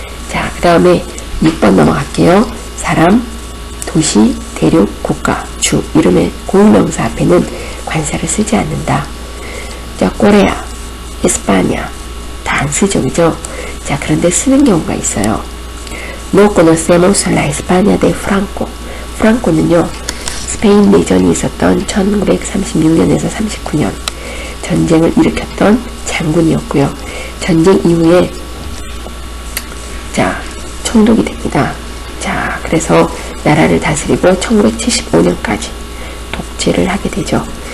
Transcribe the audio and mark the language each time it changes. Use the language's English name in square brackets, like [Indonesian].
[Korean] 자, 그 다음에 6번 넘어갈게요. 사람, 도시, 대륙, 국가, 주, 이름의 고유명사 앞에는 관사를 쓰지 않는다. 자, 코레아, 에스파냐, 다 안 쓰죠, 그죠? 자, 그런데 쓰는 경우가 있어요. [Spanish] No conocemos la España de Franco. 프랑코는요, [Korean] 스페인 내전이 있었던 1936년에서 39년 전쟁을 일으켰던 장군이었고요. 전쟁 이후에 자, 총독이 됩니다. 자, 그래서 나라를 다스리고 1975년까지 독재를 하게 되죠.